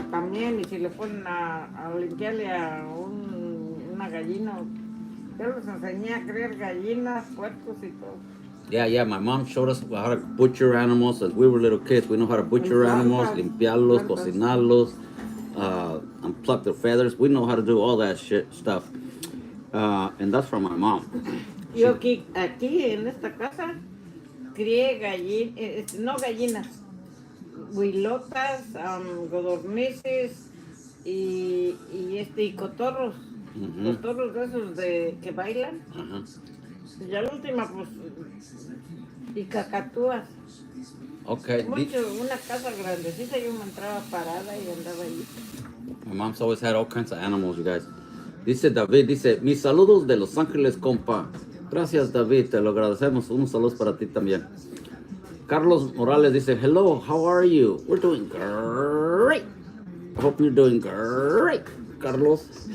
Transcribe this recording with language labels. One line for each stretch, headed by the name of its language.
Spanish: También, y si le ponen a limpiarle a una gallina, yo les enseñé a criar gallinas, puercos y todo.
English: Yeah, my mom showed us how to butcher animals as we were little kids. We know how to butcher animals,
Spanish: limpiarlos, cocinarlos,
English: and pluck their feathers. We know how to do all that stuff. And that's from my mom.
Spanish: Yo aquí en esta casa crié gallinas, huilotas, codornices y cotorros. Cotorros de esos que bailan. Y la última, pues, y cacatúas.
English: Okay.
Spanish: Una casa grandecita, yo me entraba parada y andaba ahí.
English: My mom's always had all kinds of animals, you guys.
Spanish: Dice David, mis saludos de Los Ángeles, compa. Gracias, David, te lo agradecemos. Unos saludos para ti también.
English: Carlos Morales dice, hello, how are you? We're doing great. I hope you're doing great, Carlos.